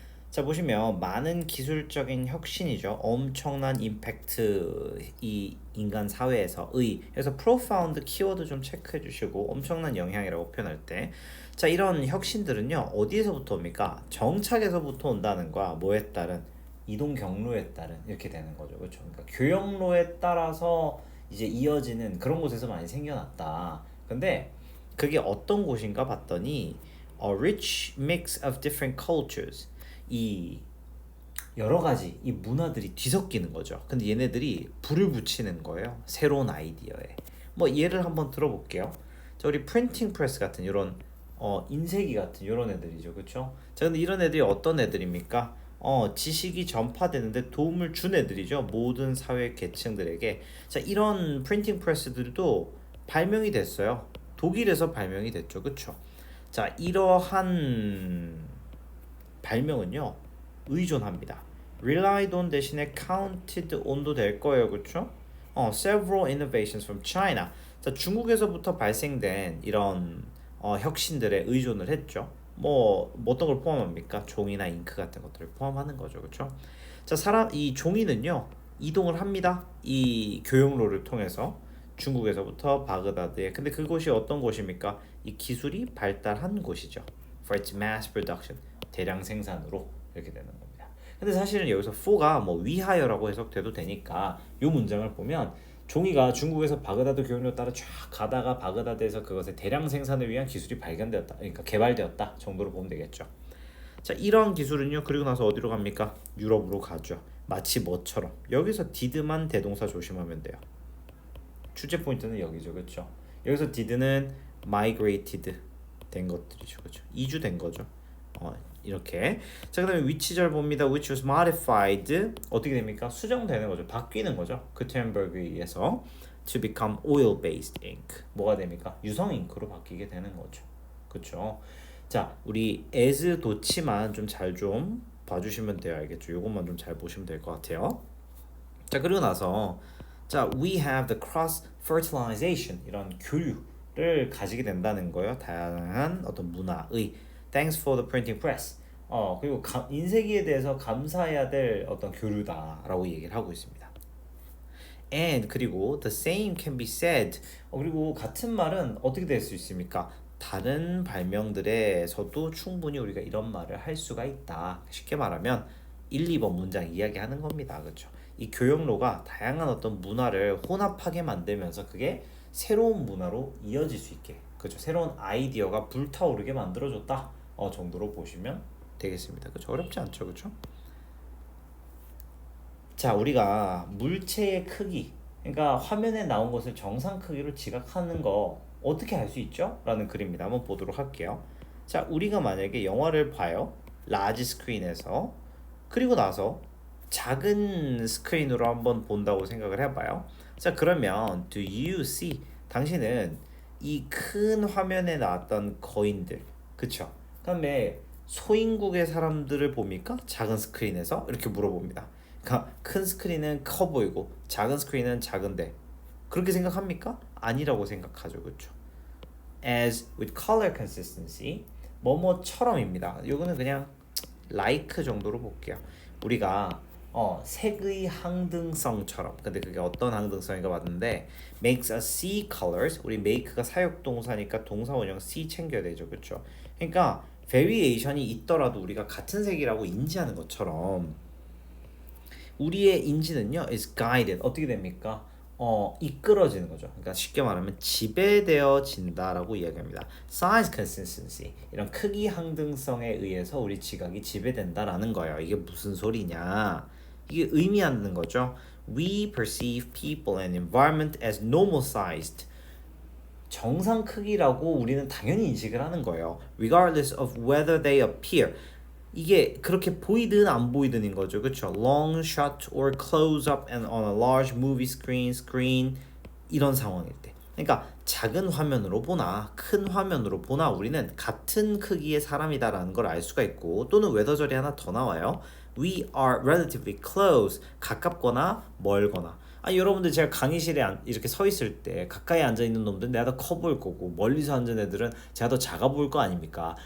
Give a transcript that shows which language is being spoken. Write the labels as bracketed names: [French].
[Korean] 자, 보시면 많은 기술적인 혁신이죠. 엄청난 임팩트 이 인간 사회에서의 그래서 profound 키워드 좀 체크해 주시고 엄청난 영향이라고 표현할 때 자, 이런 혁신들은요. 어디에서부터 옵니까? 정착에서부터 온다는 거야. 뭐에 따른 이동 경로에 따른 이렇게 되는 거죠. 그렇죠? 그러니까 교역로에 따라서 이제 이어지는 그런 곳에서 많이 생겨났다. 근데 그게 어떤 곳인가 봤더니 [English] a rich mix of different cultures. [Korean] 이 여러 가지 이 문화들이 뒤섞이는 거죠. 근데 얘네들이 불을 붙이는 거예요. 새로운 아이디어에. 뭐 예를 한번 들어볼게요. 자, 우리 프린팅 프레스 같은 이런 인쇄기 같은 이런 애들이죠. 그렇죠? 자, 근데 이런 애들이 어떤 애들입니까? 지식이 전파되는데 도움을 준 애들이죠. 모든 사회 계층들에게. 자, 이런 프린팅 프레스들도 발명이 됐어요. 독일에서 발명이 됐죠. 그렇죠? 자, 이러한 발명은요. 의존합니다. [English] relied on [Korean] 대신에 [English] counted on도 [Korean] 될 거예요. 그렇죠? [English] several innovations from China. [Korean] 자, 중국에서부터 발생된 이런 혁신들에 의존을 했죠. 뭐 어떤 걸 포함합니까? 종이나 잉크 같은 것들을 포함하는 거죠. 그렇죠? 자, 이 종이는요. 이동을 합니다. 이 교역로를 통해서 중국에서부터 바그다드에. 근데 그곳이 어떤 곳입니까? 이 기술이 발달한 곳이죠. [English] For its mass production. [Korean] 대량 생산으로 이렇게 되는 겁니다. 근데 사실은 여기서 for가 뭐 위하여라고 해석돼도 되니까 이 문장을 보면 종이가 중국에서 바그다드 교역로 따라 쫙 가다가 바그다드에서 그것의 대량 생산을 위한 기술이 발견되었다. 그러니까 개발되었다 정도로 보면 되겠죠. 자, 이런 기술은요. 그리고 나서 어디로 갑니까? 유럽으로 가죠. 마치 뭐처럼. 여기서 did만 대동사 조심하면 돼요. 주제 포인트는 여기죠. 그렇죠? 여기서 did는 migrated 된 것들이죠. 그렇죠? 이주된 거죠. 이렇게. 자, 그다음에 which절 봅니다. [English] which was modified [Korean] 어떻게 됩니까? 수정되는 거죠. 바뀌는 거죠. 구텐버그에 의해서 [English] to become oil-based ink. [Korean] 뭐가 됩니까? 유성 잉크로 바뀌게 되는 거죠. 그렇죠? 자, 우리 as 도치만 좀 잘 좀 봐주시면 돼요. 알겠죠? 요것만 좀 잘 보시면 될 것 같아요. 자, 그리고 나서 자, [English] we have the cross fertilization [Korean] 이런 교류를 가지게 된다는 거예요. 다양한 어떤 문화의 [English] Thanks for the printing press. [Korean] 그리고 인쇄기에 대해서 감사해야 될 어떤 교류다라고 얘기를 하고 있습니다. [English] And [Korean] 그리고 [English] the same can be said. [Korean] 그리고 같은 말은 어떻게 될 수 있습니까? 다른 발명들에서도 충분히 우리가 이런 말을 할 수가 있다. 쉽게 말하면 1, 2번 문장 이야기하는 겁니다. 그렇죠? 이 교역로가 다양한 어떤 문화를 혼합하게 만들면서 그게 새로운 문화로 이어질 수 있게 그렇죠? 새로운 아이디어가 불타오르게 만들어줬다. 정도로 보시면 되겠습니다. 그렇죠? 어렵지 않죠, 그렇죠? 자, 우리가 물체의 크기, 그러니까 화면에 나온 것을 정상 크기로 지각하는 거 어떻게 할 수 있죠? 라는 글입니다. 한번 보도록 할게요. 자, 우리가 만약에 영화를 봐요. 라지 스크린에서. 그리고 나서 작은 스크린으로 한번 본다고 생각을 해봐요. 자, 그러면 [English] do you see? [Korean] 당신은 이 큰 화면에 나왔던 거인들, 그쵸? 그다음에 소인국의 사람들을 봅니까? 작은 스크린에서? 이렇게 물어봅니다. 그러니까 큰 스크린은 커 보이고 작은 스크린은 작은데 그렇게 생각합니까? 아니라고 생각하죠. 그렇죠? [English] As with color consistency [Korean] 뭐뭐처럼입니다. 이거는 그냥 like 정도로 볼게요. 우리가 색의 항등성처럼 근데 그게 어떤 항등성인가 봤는데 [English] makes us see colors [Korean] 우리 make가 사역동사니까 동사 원형 see 챙겨야 되죠. 그렇죠? 그러니까 variation이 있더라도 우리가 같은 색이라고 인지하는 것처럼 우리의 인지는요 [English] is guided [Korean] 어떻게 됩니까? 이끌어지는 거죠. 그러니까 쉽게 말하면 지배되어진다라고 이야기합니다. Size consistency 이런 크기 항등성에 의해서 우리 지각이 지배된다라는 거예요. 이게 무슨 소리냐? 이게 의미하는 거죠. [English] We perceive people and environment as normal sized. [Korean] 정상 크기라고 우리는 당연히 인식을 하는 거예요. [English] Regardless of whether they appear. [Korean] 이게 그렇게 보이든 안 보이든인 거죠. 그렇죠? [English] Long shot or close up and on a large movie screen [Korean] 이런 상황일 때. 그러니까 작은 화면으로 보나 큰 화면으로 보나 우리는 같은 크기의 사람이다라는 걸 알 수가 있고 또는 외더절이 하나 더 나와요. [English] We are relatively close. [Korean] 가깝거나 멀거나. 여러분들 제가 강의실에 이렇게 서 있을 때 가까이 앉아 있는 놈들은 내가 더 커 보일 거고 멀리서 앉은 애들은 제가 더 작아 보일 거 아닙니까?